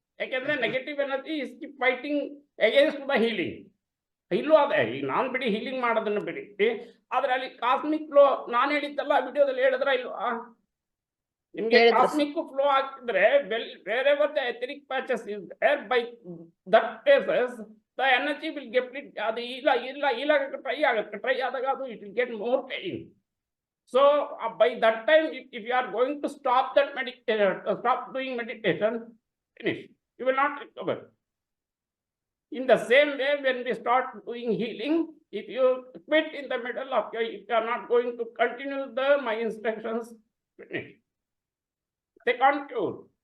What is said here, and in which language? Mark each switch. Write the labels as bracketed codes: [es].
[kn] ಯಾಕೆಂದ್ರೆ [en] Negative energy is keep fighting against the healing. [kn] ಇಲ್ಲೂ ಅದೇ, ಈಗ ನಾನು ಬಿಡಿ ಹೀಲಿಂಗ್ ಮಾಡೋದನ್ನು ಬಿಡಿ, ಆದ್ರೆ ಅಲ್ಲಿ ಕಾಸ್ಮಿಕ್ ಫ್ಲೋ ನಾನು ಹೇಳಿದ್ದಲ್ಲ ವಿಡಿಯೋದಲ್ಲಿ ಹೇಳಿದ್ರ ಇಲ್ವಾ? ನಿಮ್ಗೆ ಕಾಸ್ಮಿಕ್ ಫ್ಲೋ ಆಗ್ತಿದ್ರೆ [en] wherever the etheric patches is there, by that places the energy will get it. [kn] ಅದು ಇಲ್ಲ ಟ್ರೈ ಆದಾಗ ಅದು [en] it will get more pain. So by that time, if you are going to stop that meditation, stop doing meditation, finish, you will not recover. In the same way, when we start doing healing, if you quit in the middle of if you are not going to continue my instructions, finish. They can't cure.